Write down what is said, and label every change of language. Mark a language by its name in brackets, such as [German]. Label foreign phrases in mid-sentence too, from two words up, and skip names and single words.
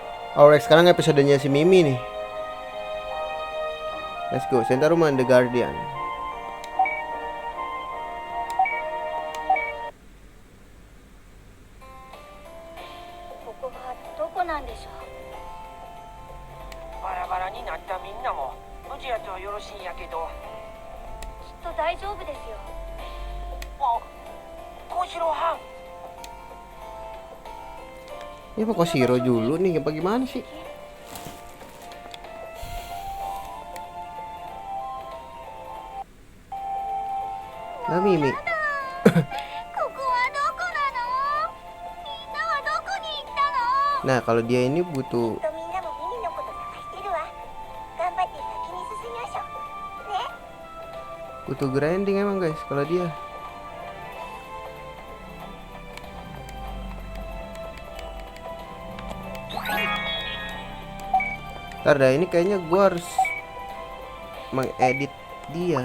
[Indonesian] Alright, sekarang episodenya si Mimi nih. [English] Let's go, Senta Rumah The Guardian. [Japanese] ここはどこなんでしょう。バラバラになったみんなも無事やとよろしいんやけど。きっと大丈夫ですよ。あ、小次郎はん。 [Indonesian] Ini apa Koshiro dulu nih, apa gimana sih? Nah Mimi. [Japanese] ここはどこなの？みんなはどこに行ったの？ [Indonesian] Nah kalau dia ini butuh [Japanese] きっとみんなもミミのこと探してるわ。頑張って先に進みましょう。ね。 [Indonesian] butuh grinding emang guys kalau dia. Ntar dah, ini kayaknya gua harus mengedit dia.